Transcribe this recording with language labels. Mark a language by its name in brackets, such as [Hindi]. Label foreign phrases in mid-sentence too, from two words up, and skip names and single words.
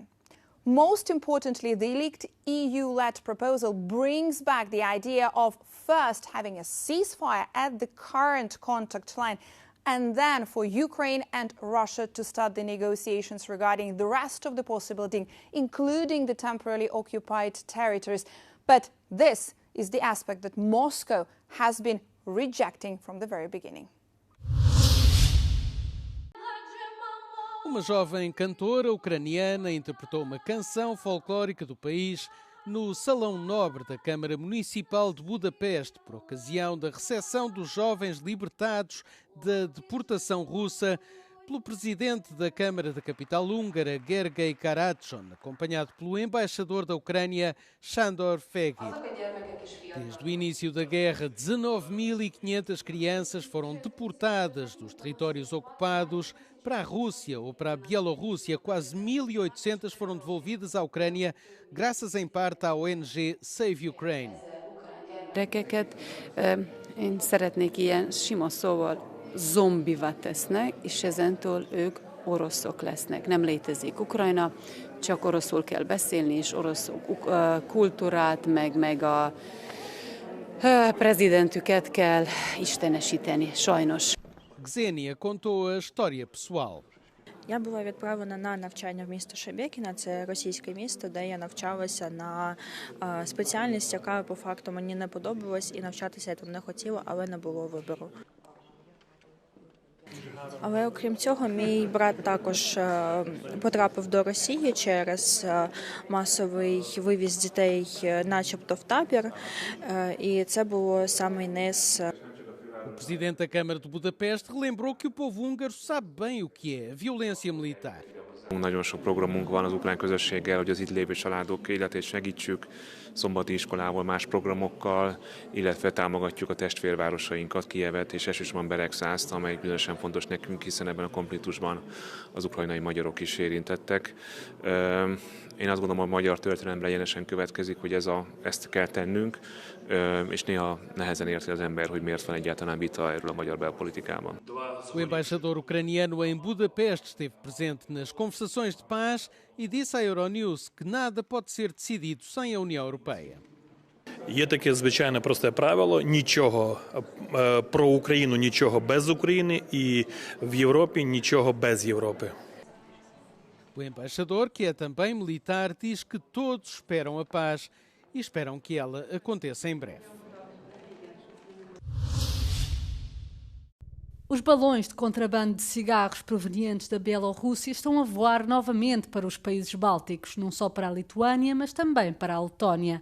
[English] Most importantly, the leaked EU-led proposal brings back the idea of first having a ceasefire at the current contact line and then for Ukraine and Russia to start the negotiations regarding the rest of the possible deal, including the temporarily occupied territories. But this is the aspect that Moscow has been rejecting from the very beginning. [Portuguese] Uma jovem cantora ucraniana interpretou uma canção folclórica do país no Salão Nobre da Câmara Municipal de Budapeste, por ocasião da recepção dos jovens libertados da deportação russa pelo presidente da Câmara da capital húngara, Gergely Karácson, acompanhado pelo embaixador da Ucrânia, Sándor Fehér. Desde o início da guerra, 19.500 crianças foram deportadas dos territórios ocupados para a Rússia ou para a Bielorrússia. Quase 1.800 foram devolvidas à Ucrânia, graças em parte à ONG Save Ukraine. [Hungarian] Gyerekeket én szeretnék ilyen sima szóval zombivá tesznek, és ezentől ők oroszok lesznek. Nem létezik Ukrajna, csak oroszul kell beszélni, és orosz kultúrát, meg a prezidentüket kell istenesíteni, sajnos. [Portuguese] Ksenia contou a história pessoal. [Ukrainian] Я була відправлена на навчання в місто Шебекіно, це російське місто, де я навчалася на спеціальність, яка по факту мені не подобалась, і навчатися я там не хотіла, але не було вибору. Але окрім цього, мій брат також потрапив до Росії через масовий вивіз дітей начебто в табір, і це було саме низ. [Portuguese] O presidente da Câmara de Budapeste relembrou que o povo húngaro sabe bem o que é a violência militar. [Hungarian] Nagyon sok programunk van az ukrán közösséggel, hogy az itt lévő családok életét segítsük, szombati iskolával, más programokkal, illetve támogatjuk a testvérvárosainkat, Kijevet és elsősorban Beregszászt, amely különösen fontos nekünk, hiszen ebben a konfliktusban az ukrajnai magyarok is érintettek. Én azt gondolom, hogy a magyar történelemre egyenesen következik, hogy ezt kell tennünk, és néha nehezen érti az ember, hogy miért van egyáltalán vita erről a magyar belpolitikában. [Portuguese] O embaixador ucraniano em Budapeste esteve presente nas conversações de paz e disse à Euronews que nada pode ser decidido sem a União Europeia. [Ukrainian] Є таке звичайне просте правило: нічого про Україну, нічого без України, і в Європі нічого без Європи. [Portuguese] O embaixador, que é também militar, diz que todos esperam a paz e esperam que ela aconteça em breve. Os balões de contrabando de cigarros provenientes da Bielorrússia estão a voar novamente para os países bálticos, não só para a Lituânia, mas também para a Letónia.